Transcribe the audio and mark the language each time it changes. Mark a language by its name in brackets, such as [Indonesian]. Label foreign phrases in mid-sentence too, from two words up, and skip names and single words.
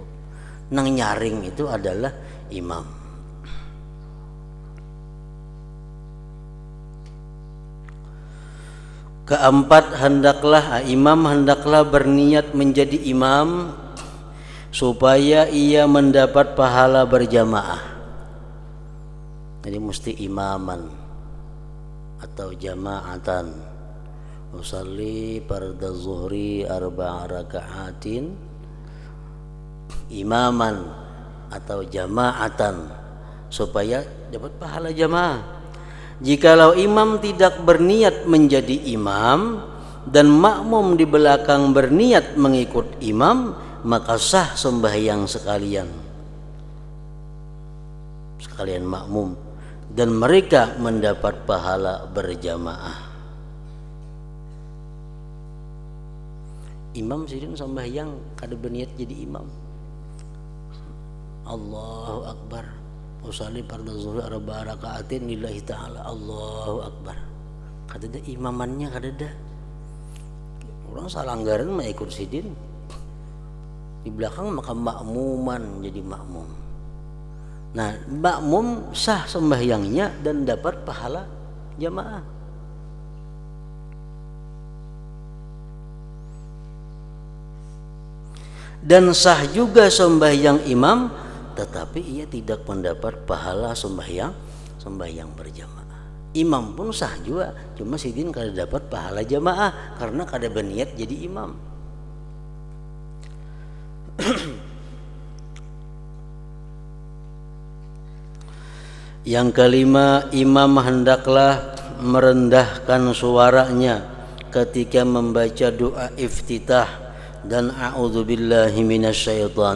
[Indonesian] Nang nyaring itu adalah imam. Keempat, imam hendaklah berniat menjadi imam supaya ia mendapat pahala berjamaah. Jadi mesti imaman atau jama'atan. [Arabic] أصلي فرض الظهر أربع ركعات إماما atau jama'atan [Indonesian] supaya dapat pahala jamaah. Jikalau imam tidak berniat menjadi imam dan makmum di belakang berniat mengikut imam, maka sah sembahyang sekalian makmum, dan mereka mendapat pahala berjamaah. [Banjar] Imam sidin sembahyang kada berniat jadi imam, [Arabic] الله أكبر, أصلي فرض الظهر أربع ركعات لله تعالى, الله أكبر, [Banjar] kada ada imamannya, kada ada. Orang salanggaran mah ikut sidin di belakang, maka makmuman jadi makmum. [Indonesian] Nah, makmum sah sembahyangnya dan dapat pahala jamaah. Dan sah juga sembahyang imam, tetapi ia tidak mendapat pahala sembahyang berjamaah. [Banjar] Imam pun sah juga, cuma sidin kada dapat pahala jamaah karena kada berniat jadi imam. [Indonesian] Yang kelima, imam hendaklah merendahkan suaranya ketika membaca doa iftitah dan [Arabic] أعوذ بالله من الشيطان الرجيم.